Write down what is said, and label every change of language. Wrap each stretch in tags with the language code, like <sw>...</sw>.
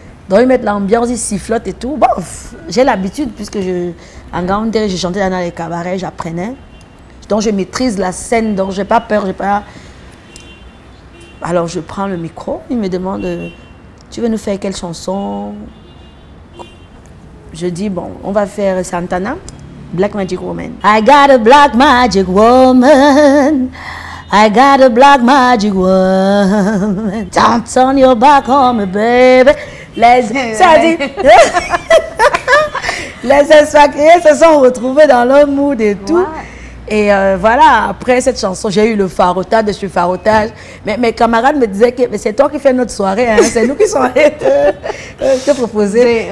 <fr>Donc, ils mettent l'ambiance, ils sifflotent et tout. Bon, j'ai l'habitude, puisque en Ngaoundéré, je chantais dans les cabarets, j'apprenais. Donc, je maîtrise la scène, donc je n'ai pas peur, Alors, je prends le micro, il me demande, tu veux nous faire quelle chanson? Je dis, bon, on va faire Santana, Black Magic Woman.</fr> <en>I got a black magic woman. I got a black magic woman. Dance on your back on me, baby.</en> <fr>Ça dit, les expatriés se sont retrouvés dans leur mood et tout. Et voilà, après cette chanson, j'ai eu le farotage de ce farotage. Mais mes camarades me disaient que c'est toi qui fais notre soirée, hein, c'est nous qui sommes allés te proposer.</fr>